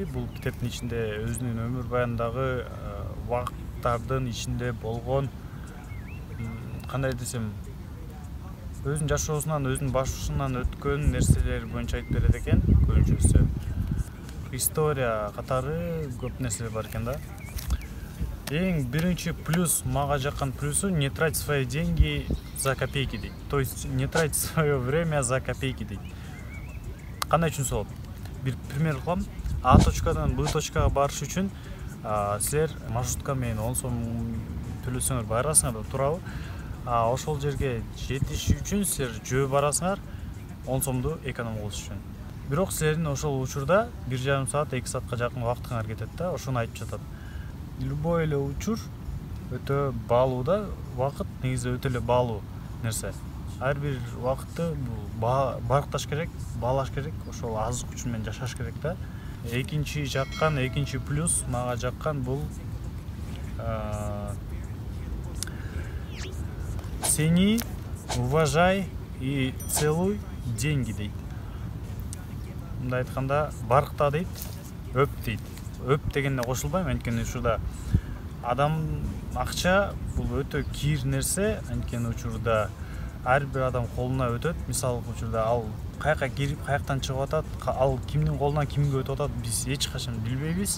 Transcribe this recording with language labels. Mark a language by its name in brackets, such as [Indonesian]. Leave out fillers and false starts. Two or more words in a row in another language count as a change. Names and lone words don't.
[Kyrgyz] Бул китептин ичинде өзүнүн өмүр баяндагы убакыттардын ичинде болгон, кандай десем, өзүнүн жашоосунан, өзүнүн башынан өткөн нерселер боюнча айтып берет экен. Көбүнчөсү история катары көп нерселер бар экен да. Эң биринчи плюс, мага жаккан плюсу, [Russian] не трать свои деньги за копейки [Kyrgyz] дейт. [Russian] То есть не трать свое время за копейки [Kyrgyz] дейт. Кандай үчүн болот? Бир пример кылам. А точкадан Б точкага барыш үчүн силер маршрутка менен 10 сом төлөсөңөр барасыңар, туурабы? Ошол жерге жетиш үчүн силер жөө барасыңар 10 сомду эконом кылыш үчүн. Бирок силердин ошол учурда 1,5 саат, 2 саатка жакын убактыңар кетет да. Ошону айтып жатат. Любой эле учур өтө баалуу да, убакыт негизи өтө эле баалуу нерсе. Ар бир убакытты баркташ керек, баалаш керек, ошол азык үчүн менен жашаш керек да. Экинчи плюс мага жаккан бул [Russian] цени, уважай и целуй деньги [Kyrgyz] дейт. Мындай айтканда, баркта дейт, өп дейт. Өп дегенде кошулбайм, анткени ушурда адам акча бул өтө кир нерсе, анткени учурда ар бир адам колуна өтөт. Мисалы учурда ал каяка кирип, каяктан чыгып атат, ал кимдин колунан кимге өтүп атат, биз эч качан билбейбиз.